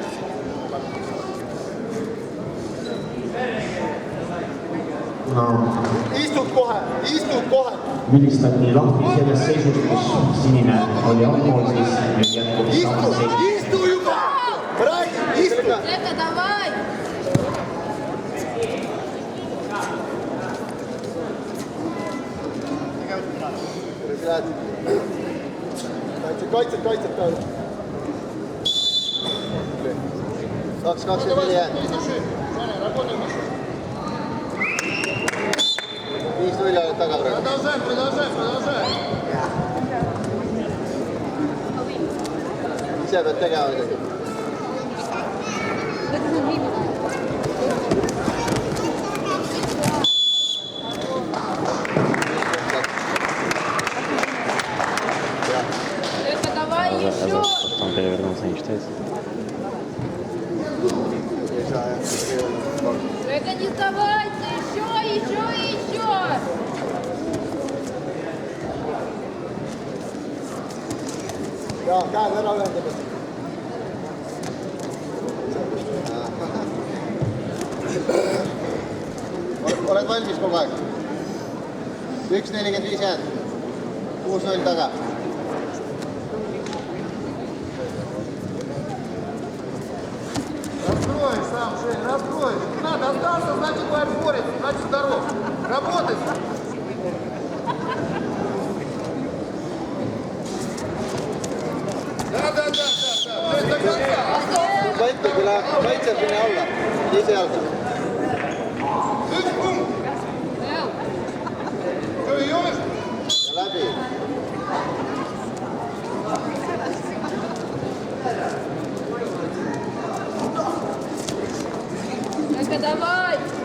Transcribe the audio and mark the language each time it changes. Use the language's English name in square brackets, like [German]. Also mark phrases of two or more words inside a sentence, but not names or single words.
[Estonian] Istud kohe. Vilistati lahti sellest seisust, kus sinine oli allpool, siis nüüd jätkub samas seisust. Istu juba! Räägi, istu! [Russian] Жека, давай! [Estonian] Kaitsed ka. 2-24 jäänud. 5-0 oled taga praegu. [Russian] Продолжаем. [Estonian] Ise pead tegema midagi. [Russian] Жека, давай еще! Потом перевернулся, не считается. Жека, не сдавайся! Еще! [Estonian] Jaa, käed ära ühendame. Oled valmis kogu aeg? 1-45 jäänud. 6-0 taga. [Russian] Раскроешь сам, Жень, раскроешь. Не надо, остался, значит, твой борец, значит, здоров. Работай. Да. [Estonian] Keegi läheb kaitseb sinna alla. Ise jalga. Üks punkt. Töö ei ole. Ja läbi. Aga davai!